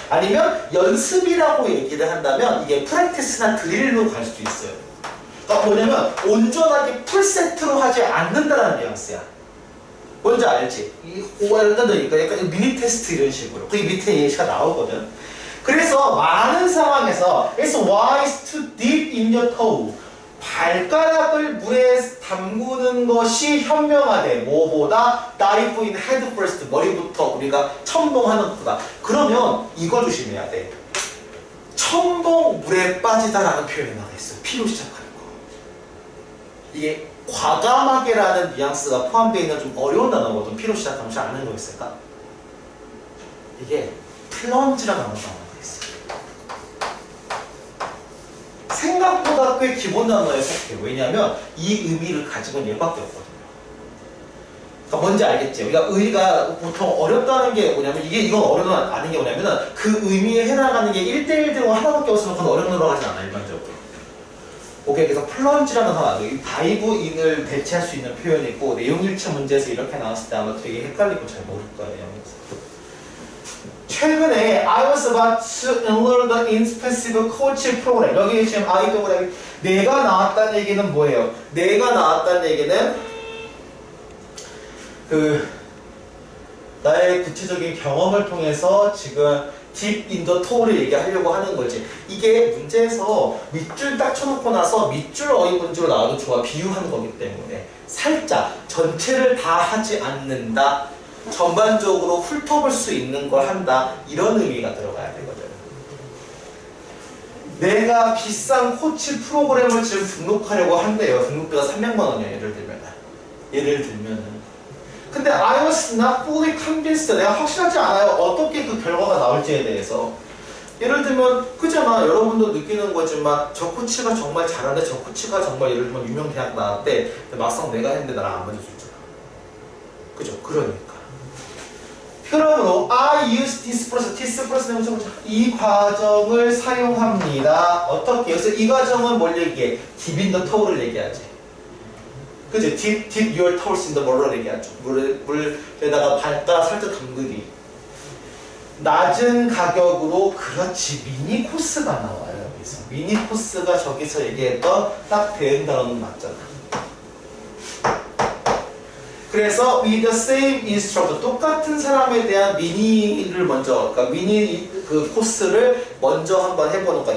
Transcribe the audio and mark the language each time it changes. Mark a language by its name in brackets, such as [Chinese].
[Korean] 아니면 연습이라고 얘기를 한다면 이게 프랙티스나 드릴로 갈 수도 있어요. 그러니까 뭐냐면 온전하게 풀세트로 하지 않는다는 뉘앙스야. 뭔지 알지? 약간 미니 테스트 이런 식으로. 그 밑에 예시가 나오거든. 그래서 많은 상황에서 [English] It's wise to dip in your toe. [Korean] 발가락을 물에 담그는 것이 현명하대. 뭐보다 [English] dive in head first. [Korean] 머리부터 우리가 첨벙하는 것보다. 그러면 이거 조심해야 돼. 첨벙 물에 빠지다라는 표현이 나와 있어요. P로 시작하는 거. 이게 과감하게라는 뉘앙스가 포함되어 있는 좀 어려운 단어거든. P로 시작하면 잘 아는 거 있을까? 이게 플런지라는 단어가 있어요. 생각보다 꽤 기본 단어에 속해요. 왜냐하면 이 의미를 가지고 있는 얘밖에 없거든요. 그러니까 뭔지 알겠지? 우리가 보통 어렵다는 게 뭐냐면 이건 어려운 아는 게 뭐냐면은 그 의미에 해당하는 게 1대1 대로 하나밖에 없으면 그건 어려운 거라고 하진 않아 일반적으로. 오케이, 그래서 플런지라는 단어, 이 다이브 인을 대체할 수 있는 표현이고 내용일치 문제에서 이렇게 나왔을 때 아마 되게 헷갈리고 잘 모를 거예요. 최근에 [English] I was about to enroll the in-specific coaching program. [Korean] 여기 지금 I 동그라미 내가 나왔다는 얘기는 뭐예요? 내가 나왔다는 얘기는 나의 구체적인 경험을 통해서 지금 [English] deep in the toe [Korean] 를 얘기하려고 하는 거지. 이게 문제에서 밑줄 딱 쳐놓고 나서 밑줄 어휘 문제로 나와도 좋아. 비유하는 거기 때문에 살짝 전체를 다 하지 않는다. 전반적으로 훑어볼 수 있는 걸 한다. 이런 의미가 들어가야 되거든. 내가 비싼 코치 프로그램을 지금 등록하려고 한대요. 등록비가 300만 원이야. 예를 들면은. 근데 [English] I was not fully convinced. [Korean] 내가 확실하지 않아요. 어떻게 그 결과가 나올지에 대해서. 예를 들면 그잖아. 여러분도 느끼는 거지만 저 코치가 정말 잘하는데 저 코치가 정말 예를 들면 유명 대학 나왔대. 근데 막상 내가 했는데 나랑 안 맞아줬잖아. 그죠? 그러니까. 그러므로 [English] I use this process, [Korean] 이 과정을 사용합니다. 어떻게? 그래서 이 과정은 뭘 얘기해? [English] Dip in the toe를 얘기하지. [Korean] 그치? [English] Dip your toes in the water를 얘기하죠. [Korean] 물에다가 발가락 살짝 담그기. 낮은 가격으로, 그렇지, 미니 코스가 나와요. 여기서 미니 코스가 저기서 얘기했던 딱 대응 단어는 맞잖아. 그래서 [English] with the same instructor, [Korean] 똑같은 사람에 대한 미니를 먼저, 그러니까 미니 그 코스를 먼저 한번 해보는 거야.